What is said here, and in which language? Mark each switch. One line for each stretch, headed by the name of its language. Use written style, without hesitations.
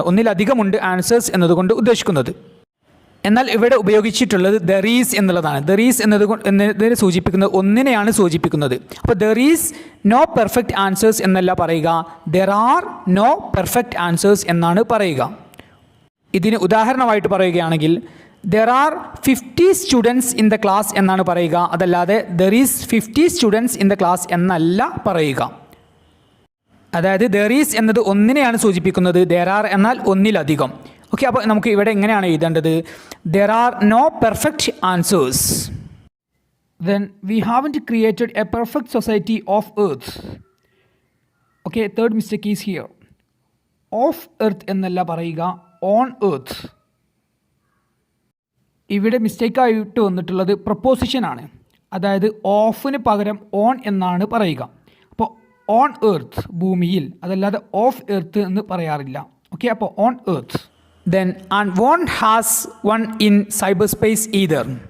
Malayalam: ഒന്നിലധികമുണ്ട് answers എന്നതുകൊണ്ട് ഉദ്ദേശിക്കുന്നത്. എന്നാൽ ഇവിടെ ഉപയോഗിച്ചിട്ടുള്ളത് ദർ ഈസ് എന്നുള്ളതാണ്. ദർ ഈസ് എന്നതിനെ സൂചിപ്പിക്കുന്നത് ഒന്നിനെയാണ് സൂചിപ്പിക്കുന്നത്. അപ്പോൾ
English: there is no perfect answers
Malayalam: എന്നല്ല പറയുക,
English: there are no perfect answers
Malayalam: എന്നാണ് പറയുക. ഇതിന് ഉദാഹരണമായിട്ട് പറയുകയാണെങ്കിൽ,
English: there are 50 students in the class
Malayalam: എന്നാണ് പറയുക, അതല്ലാതെ
English: there is 50 students in the class
Malayalam: എന്നല്ല പറയുക. അതായത് there is എന്നത് ഒന്നിനെയാണ് സൂചിപ്പിക്കുന്നത്, there are എന്നാൽ ഒന്നിലധികം. ഓക്കെ, അപ്പോൾ നമുക്ക് ഇവിടെ എങ്ങനെയാണ് എഴുതേണ്ടത്?
English: there are no perfect answers. then we haven't created a perfect society of earth. okay, third mistake is here. of earth
Malayalam: എന്നല്ല പറയുക,
English: on earth.
Malayalam: ഇവിടെ മിസ്റ്റേക്കായിട്ട് വന്നിട്ടുള്ളത് പ്രപ്പോസിഷനാണ്. അതായത് ഓഫിന് പകരം ഓൺ എന്നാണ് പറയുക. അപ്പോൾ ഓൺ എർത്ത് ഭൂമിയിൽ, അതല്ലാതെ ഓഫ് എർത്ത് എന്ന് പറയാറില്ല. ഓക്കെ, അപ്പോൾ
English: On earth. Then and won't has one in cyber space either.